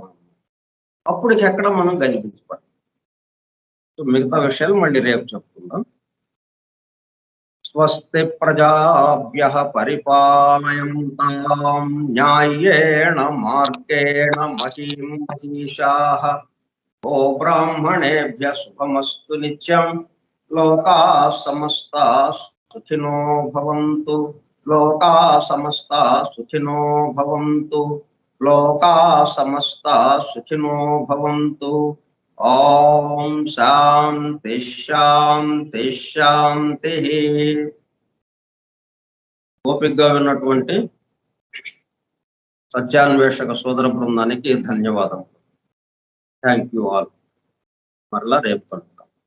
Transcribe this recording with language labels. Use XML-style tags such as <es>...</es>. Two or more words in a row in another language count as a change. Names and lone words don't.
<te>అప్పటికి ఎక్కడ మనం గజిబిజిపడతాం. మిగతా విషయాలు మళ్ళీ రేపు చెప్పుకుందాం.</te> <sa>స్వస్తి ప్రజాభ్యః పరిపాలయంతాం న్యాయేణ మార్గేణ మహీం మహిషాః. ఓ బ్రాహ్మణేభ్యః శుభమస్తు నిత్యం. లోకాః సమస్తాః సుఖినో భవంతు. లోకాః సమస్తాః సుఖినో భవంతు. లోకాః సమస్తాః సుఖినో భవంతు. ఓం శాంతి శాంతి శాంతి.</sa> <te>ఓపికగా విన్నటువంటి సత్యాన్వేషక సోదర బృందానికి ధన్యవాదం.</te> <en>thank you all.</en> <te>మరలా రేపు</te>